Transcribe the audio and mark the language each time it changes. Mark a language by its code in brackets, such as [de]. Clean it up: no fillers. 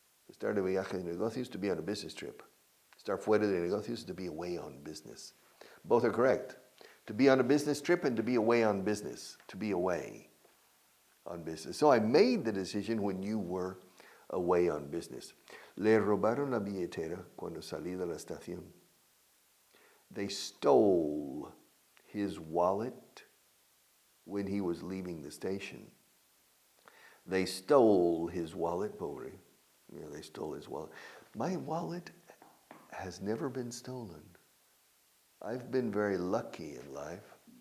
[es] Estar de viaje de negocios, [en] to be on a business trip. [es] Estar fuera de negocios, [en] to be away on business. Both are correct. To be on a business trip and to be away on business. To be away on business. So I made the decision when you were away on business. [es] Le robaron la billetera cuando salí de la estación. [en] They stole his wallet when he was leaving the station. They stole his wallet, [es] pobre. [en] Yeah, they stole his wallet. My wallet has never been stolen. I've been very lucky in life.